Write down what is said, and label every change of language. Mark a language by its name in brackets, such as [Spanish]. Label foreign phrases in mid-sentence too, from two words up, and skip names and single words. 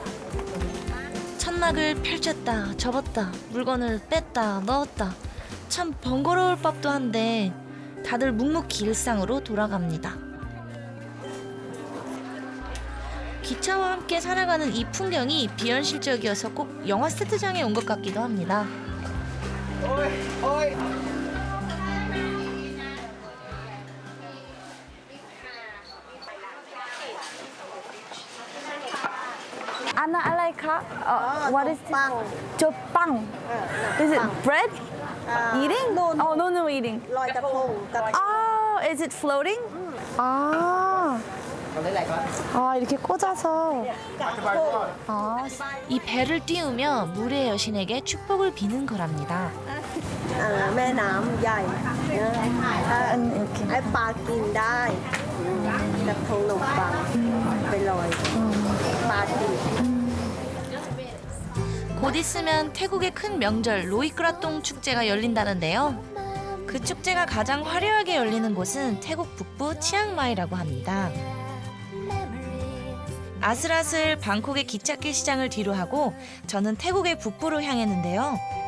[Korean] 천막을 펼쳤다 접었다 물건을 뺐다 넣었다. 참 번거로울 법도 한데 다들 묵묵히 일상으로 돌아갑니다. 기차와 함께 살아가는 이 풍경이 비현실적이어서 꼭 영화 세트장에 온 것 같기도 합니다. [English] Anna, I like what is this? Jopang. Is it bread? Eating? Oh, no eating. [Thai] ลอยกระทงกับ [English] Oh, is it floating? [Korean] 아, 이렇게 꽂아서. 이 배를 띄우며 물의 여신에게 축복을 비는 거랍니다. [Thai] แม่น้ำใหญ่นะให้ปลากินได้กระทงขนมปังไปลอยปลากิน [Korean] 곧 있으면 태국의 큰 명절 로이크라똥 축제가 열린다는데요. 그 축제가 가장 화려하게 열리는 곳은 태국 북부 치앙마이라고 합니다. 아슬아슬 방콕의 기찻길 시장을 뒤로 하고 저는 태국의 북부로 향했는데요.